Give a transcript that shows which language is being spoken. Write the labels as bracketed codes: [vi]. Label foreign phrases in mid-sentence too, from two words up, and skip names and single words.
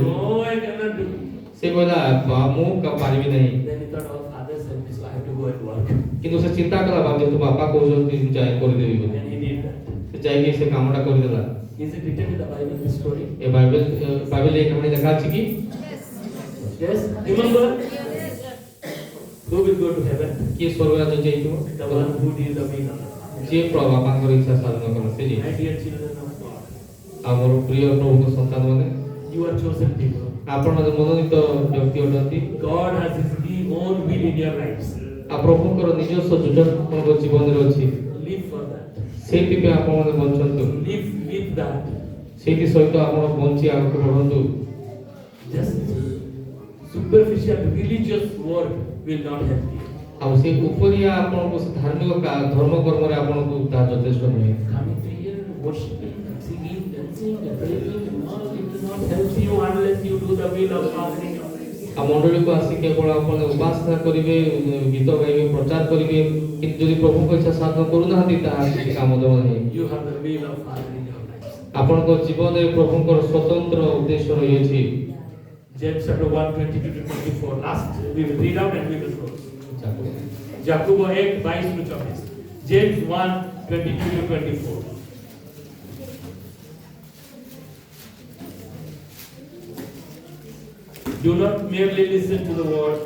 [or] କରିବୁ। [en] no, I cannot do. [or] ସେ କହିଲା ମୁଁ ପାରିବି ନାହିଁ, [en] Then he thought, oh, father said this, so I have to go and work. [or] କିନ୍ତୁ ସେ ଚିନ୍ତା କଲା ବାବୁ ଯେହେତୁ ବାପା କହୁଛନ୍ତି ମୁଁ ଯାଇ କରିଦେବି ବୋଲି, [en] And he did that. [or] ସେ ଯାଇକି ସେ କାମଟା କରିଦେଲା। [en] Is it written in the Bible, this story? [or] ଏ ବାଇବେଲରେ ଏ କାହାଣୀ ଲେଖା ଅଛି କି? [en] Yes. Remember? Who will go to heaven? [or] କିଏ ସ୍ୱର୍ଗରାଜ ଯାଇଥିବ? [en] The one who did the will of God. [or] ଯିଏ ବାପାଙ୍କର ଇଚ୍ଛା ସାଧନ କଲା ସେ ଯିଏ। [en] My dear children of God, [or] ଆମର ପ୍ରିୟ ପ୍ରଭୁଙ୍କ ସନ୍ତାନ ମାନେ, [en] you are chosen people. [or] ଆପଣ ମନୋନୀତ ବ୍ୟକ୍ତି ଅଟନ୍ତି। [en] God has His own will in your lives. [or] ଆଉ ପ୍ରଭୁଙ୍କର ନିଜସ୍ୱ ଯୋଜନା ଆପଣଙ୍କ ଜୀବନରେ ଅଛି, [en] Live for that. [or] ସେଇଥିପାଇଁ ଆପଣମାନେ ବଞ୍ଚନ୍ତୁ, [en] Live with that. [or] ସେଇଥି ସହିତ ଆପଣ ବଞ୍ଚି ଆଗକୁ ବଢନ୍ତୁ। [en] Just superficial religious work will not help you. [or] ଆଉ ସେ ଉପରିଆ ଆପଣଙ୍କୁ ସେ ଧାର୍ମିକ ଧର୍ମ କର୍ମରେ ଆପଣଙ୍କୁ ତାହା ଯଥେଷ୍ଟ ନୁହେଁ। [en] Coming to here, worshiping, singing, dancing, praying, all it will not help you unless you do the will of God in your life. [or] ଆଉ ମଣ୍ଡଳୀକୁ ଆସି କେବଳ ଆପଣ ଉପାସନା କରିବେ, ଗୀତ ଗାଇବେ, ପ୍ରଚାର କରିବେ, କିନ୍ତୁ ଯଦି ପ୍ରଭୁଙ୍କ ଇଚ୍ଛା ସାଧନ କରୁନାହାନ୍ତି ତାହା କିଛି କାମ ଦେବ ନାହିଁ। [en] You have the will of Father in your life. [or] ଆପଣଙ୍କ ଜୀବନରେ ପ୍ରଭୁଙ୍କର ସ୍ୱତନ୍ତ୍ର ଉଦ୍ଦେଶ୍ୟ ରହିଅଛି। [en] James chapter 1, 22 to 24. Last, we will read out and we will close. Jacob 1, 22 to 24. James 1, 22 to 24. Do not merely listen to the word.